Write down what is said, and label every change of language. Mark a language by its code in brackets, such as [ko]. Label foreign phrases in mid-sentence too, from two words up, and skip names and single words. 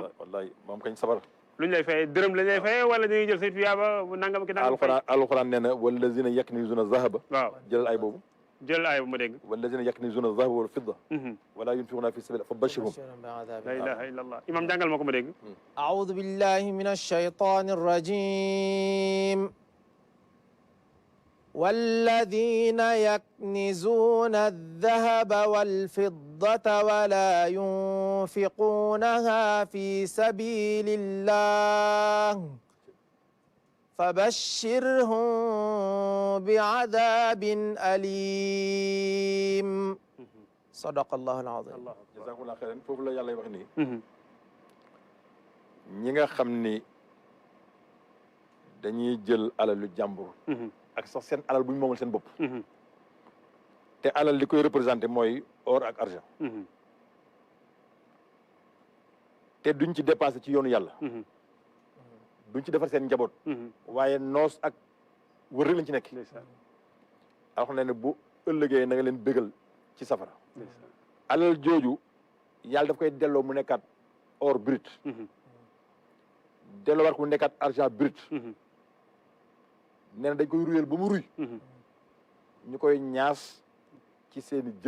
[wo] wallahi moom kañ sabar lu ñu lay fayee dërëm lañ lay fayee wala dañuy jël say tuyaaba nangam ki nangam fay alquran nee na [ar] والذين يكنزون الذهب [wo] waaw jëlal ay boobu jël aaya bu ma dégg [ar] والذين يكنزون الذهب والفضة ولا ينفقون في سبيل الله فبشرهم لا إله إلا الله [wo] imaam jàngal ma ko ma dégg [ar] أعوذ بالله من الشيطان الرجيم والذين يكنزون الذهب والفضة ولا ينفقونها في سبيل الله فبشرهم بعذاب أليم صدق الله العظيم جزاكم الله خيرا [wo] foofu la yàlla wax nii ñi nga xam ni dañuy jël alalu jàmbur ak sax seen alal bu ñu moomal seen bopp te alal li koy représenté mooy or ak argent te duñ ci dépassé ci yoonu yàlla duñ ci defar seen njaboot waaye noos ak wër rek lañ ci nekk alxam ne ne bu ëllëgee na nga leen bégal ci safara alal jooju yàlla daf koy delloo mu nekkaat [fr] or brut [wo] delloo war ko mu nekkaat [fr] argent brut [wo] nee na dañ koy ruyal ba mu ruy ñu koy ñaas ci seeni jë